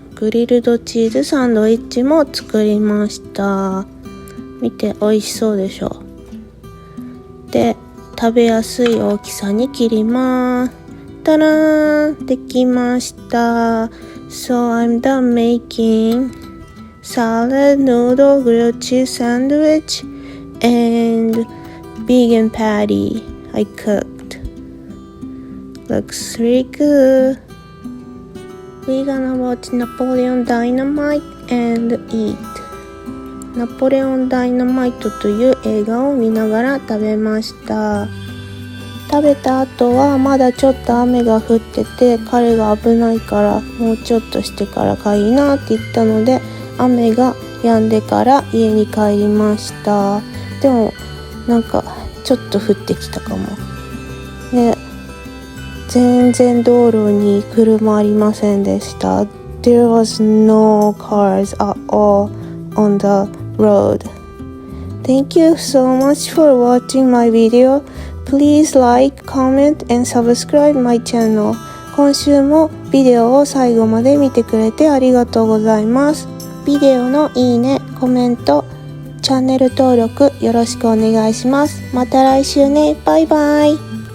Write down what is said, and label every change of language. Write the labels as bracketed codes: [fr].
[ja] グリルドチーズサンドイッチも作りました。見て美味しそうでしょ。で、食べやすい大きさに切ります。たらーん、できました。 [en] So I'm done making salad, noodle, grilled cheese sandwich, and vegan patty I cooked. Looks really good. We're gonna watch Napoleon Dynamite and eat. [ja] ナポレオンダイナマイトという映画を見ながら食べました。食べた後はまだちょっと雨が降ってて彼が危ないからもうちょっとしてからがいいなって言ったので雨が止んでから家に帰りました。でもなんかちょっと降ってきたかも。で、全然道路に車ありませんでした。 [en] There was no cars at all on the road. Thank you so much for watching my video. Please like, comment, and subscribe my channel. [ja] 今週もビデオを最後まで見てくれてありがとうございます。ビデオのいいね、コメント、チャンネル登録よろしくお願いします。また来週ね。バイバイ。